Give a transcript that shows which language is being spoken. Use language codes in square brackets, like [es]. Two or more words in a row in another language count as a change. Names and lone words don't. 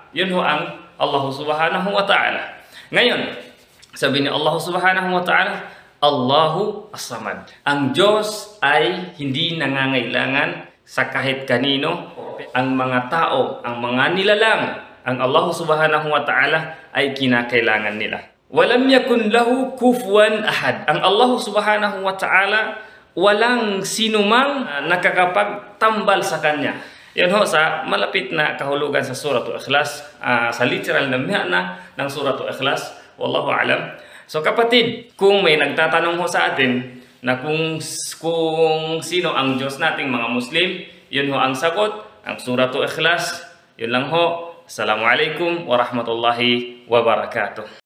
[tl] Yun ho ang Allah [ar] سبحانه وتعالى. [tl] Ngayon, sabi ni Allah [ar] سبحانه وتعالى, الله الصمد. [tl] Ang Diyos ay hindi nangangailangan sa kahit kanino. Ang mga tao, ang mga nilalang, ang Allah [ar] سبحانه وتعالى [tl] ay kinakailangan nila. [ar] ولم يكن له كفوا أحد. [tl] Ang Allah [ar] سبحانه وتعالى, [tl] walang sinumang nakakapagtambal sa kanya. Yan ho sa malapit na kahulugan sa Suratul Ikhlas, sa literal na mihana ng Suratul Ikhlas. [ar] والله أعلم. [tl] So kapatid, kung may nagtatanong ho sa atin na kung sino ang Diyos nating mga Muslim, yun ho ang sagot, ang Suratul Ikhlas. Yun lang ho. [ar] السلام عليكم ورحمة الله وبركاته.